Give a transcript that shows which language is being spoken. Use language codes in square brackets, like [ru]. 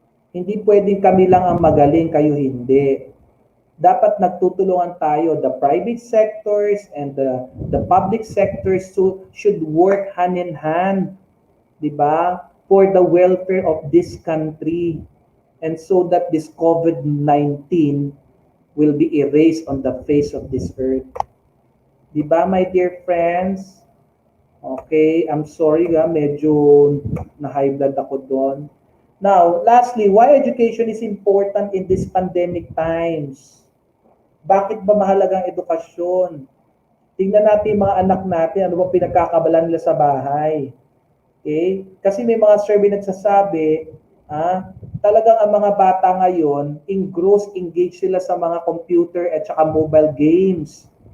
[tl] Hindi pwedeng kami lang ang magaling, kayo hindi. Dapat nagtutulungan tayo. [en] The private sectors and the public sectors should work hand in hand, diba? For the welfare of this country. And so that this COVID-19 will be erased on the face of this earth. Diba, my dear friends? Okay, I'm sorry [tl] medyo na-high blood ako doon. [en] Now, lastly, why education is important in these pandemic times? [tl] Bakit ba mahalaga ang edukasyon? Tingnan natin mga anak natin, ano ba pinagkakabalan nila sa bahay. Okay? Kasi may mga survey nagsasabi, talagang ang mga bata ngayon, engaged sila sa mga computer at saka mobile games.